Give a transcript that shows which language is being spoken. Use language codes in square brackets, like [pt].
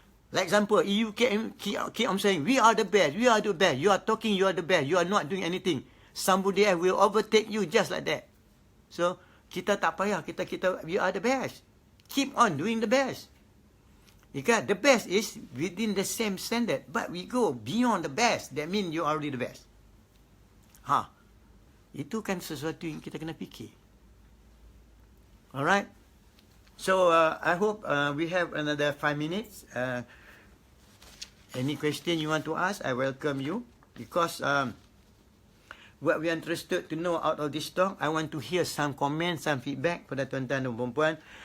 [en] Like example, you keep on saying, we are the best, we are the best, you are talking, you are the best, you are not doing anything. Somebody else will overtake you just like that. So, [ms] kita tak payah, kita [en] we are the best. Keep on doing the best. Because the best is within the same standard, but we go beyond the best, that means you are already the best. [ms] Itu kan sesuatu yang kita kena fikir. [en] Alright. So, I hope we have another 5 minutes. Any question you want to ask, I welcome you. Because what we are interested to know out of this talk, I want to hear some comments, some feedback [ms] pada tuan-tuan dan puan-puan.